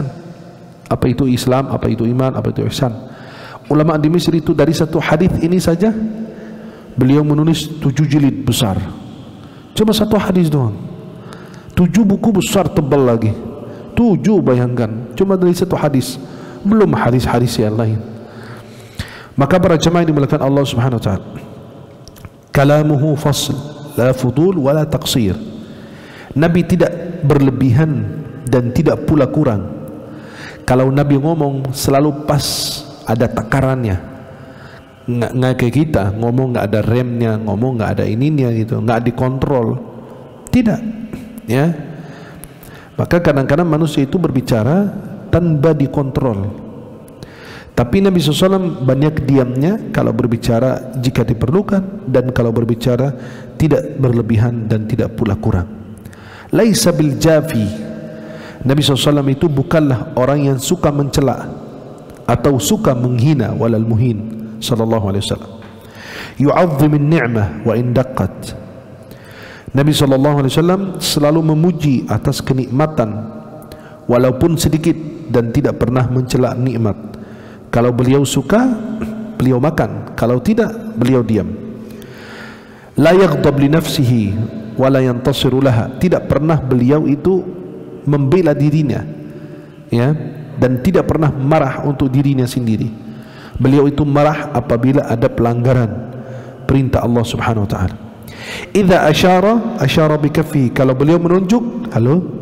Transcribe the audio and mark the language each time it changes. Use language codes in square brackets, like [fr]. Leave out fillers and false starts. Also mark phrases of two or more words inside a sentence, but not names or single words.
[id] Apa itu Islam, apa itu iman, apa itu ihsan. Ulama di Mesir itu dari satu hadis ini saja beliau menulis 7 jilid besar. Cuma satu hadis doang. 7 buku besar tebal lagi. 7, bayangkan, cuma dari satu hadis, belum hadis-hadis yang lain. Maka para jemaah yang dimuliakan [ar] الله سبحانه وتعالى، كلامه فصل، لا فضول ولا تقصير. [id] Nabi tidak berlebihan dan tidak pula kurang. Kalau Nabi ngomong selalu pas, ada takarannya. Nggak kayak kita ngomong nggak ada remnya, ngomong nggak ada ininya gitu, nggak dikontrol. Tidak, ya. Maka kadang-kadang manusia itu berbicara tanpa dikontrol. Tapi Nabi SAW banyak diamnya kalau berbicara jika diperlukan, dan kalau berbicara tidak berlebihan dan tidak pula kurang. [ar] ليس بالجافي, [id] Nabi SAW itu bukanlah orang yang suka mencela atau suka menghina, [ar] ولا المهين صلى الله عليه وسلم. يعظم النعمة وإن دقت. [id] Nabi SAW selalu memuji atas kenikmatan walaupun sedikit, dan tidak pernah mencela nikmat. Kalau beliau suka, beliau makan, kalau tidak, beliau diam. [ar] لا يغضب لنفسه ولا ينتصر لها, [id] tidak pernah beliau itu membela dirinya, ya, dan tidak pernah marah untuk dirinya sendiri. Beliau itu marah apabila ada pelanggaran perintah Allah [ar] سبحانه وتعالى. إذا أشار بكفه, [id] kalau beliau menunjuk, halo.